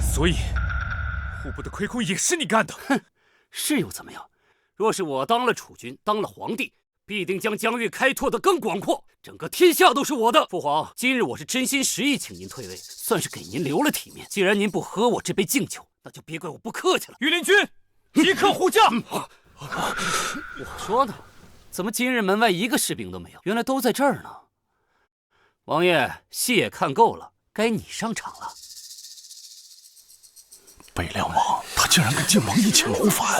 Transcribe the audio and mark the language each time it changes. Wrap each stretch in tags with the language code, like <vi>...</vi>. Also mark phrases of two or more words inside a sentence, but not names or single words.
<zh>所以，戶部的虧空也是你幹的。哼，是又怎麼樣？若是我當了儲君，當了皇帝，必定將疆域開拓得更廣闊，整個天下都是我的。父皇，今日我是真心實意請您退位，算是給您留了體面。既然您不喝我這杯敬酒，那就別怪我不客氣了。御林軍，即刻護駕！我說呢，怎麼今日門外一個士兵都沒有？原來都在這兒呢。王爺，戲也看夠了，該你上場了。北涼王，他竟然跟晉王一起謀反！</zh>